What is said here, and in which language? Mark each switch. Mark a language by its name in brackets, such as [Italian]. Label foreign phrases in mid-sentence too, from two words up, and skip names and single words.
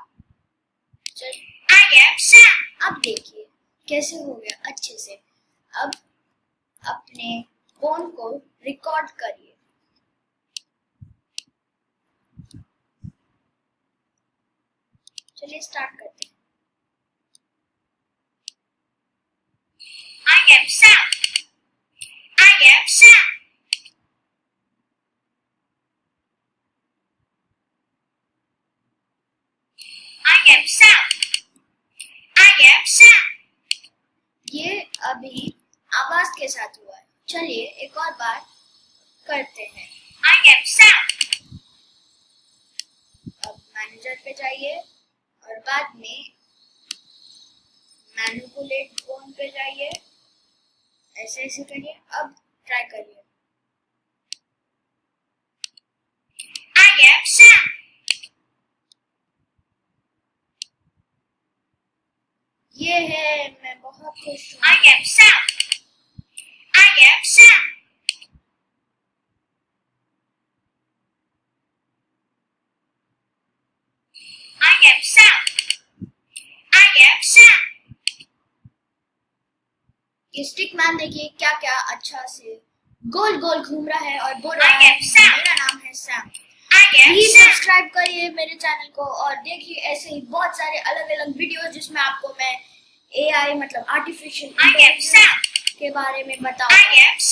[Hindi] चल अब देखिए कैसे हो गया अच्छे से। अब अपने फोन को रिकॉर्ड करिए। चलिए स्टार्ट करते हैं। [English] I am Sam. I am Sam. I am Sam. I am Sam. [Hindi] ये अभी आवाज के साथ हुआ है। चलिए एक और बार करते हैं। [English] I am Sam. [Hindi] अब मैनेजर पे जाइए और बाद में [English] manipulate phone [Hindi] पे जाइए। ऐसे ऐसे करिए। अब ट्राई करिए। [English] I am Sam. [Hindi] ये है, मैं बहुत खुश हूँ। [English] I am Sam. I am Sam. I am Sam. I am Sam. [Hindi] ये [English] stick man [Hindi] देखिए क्या क्या अच्छा से गोल गोल घूम रहा है और बोल रहा है मेरा नाम है सैम। प्लीज सब्सक्राइब करिए मेरे चैनल को और देखिए ऐसे ही बहुत सारे अलग अलग वीडियोस जिसमें आपको मैं एआई मतलब [English] artificial intelligence [Hindi] के बारे में बताऊंगा।